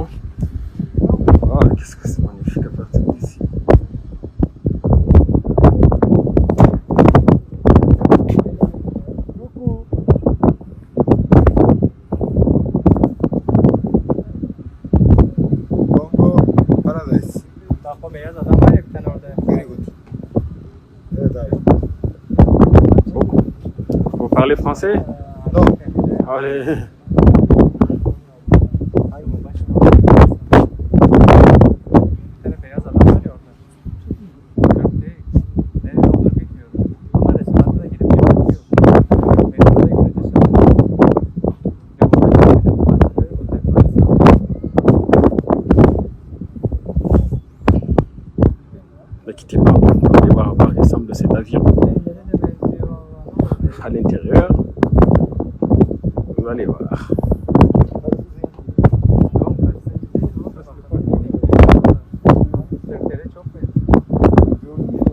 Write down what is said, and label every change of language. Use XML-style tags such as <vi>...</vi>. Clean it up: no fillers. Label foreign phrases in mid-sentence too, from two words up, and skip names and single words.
<fr>Ah, qu'est-ce que c'est magnifique à partir d'ici. Congo Paradise.</fr> <tr>Taco beyaz adam var ya bir tane orada.</tr> <en>Very good.</en> <tr>Evet abi.</tr> <fr>Vous parlez français? Non. Allez.</fr> <tr>Bir tane beyaz adam var ya orada. Yok değil. Nerede olur bilmiyorum. Ama restoranda da gidip yemek yiyor. Benim böyle görünce şaşırdım. Ve burada gidip parçaları otel parçası aldım.</tr> <fr>Ne quittez pas. On va aller voir par exemple de cet avion. À l'intérieur, vous allez voir.</fr> <tr>Türklere çok benziyor.</tr>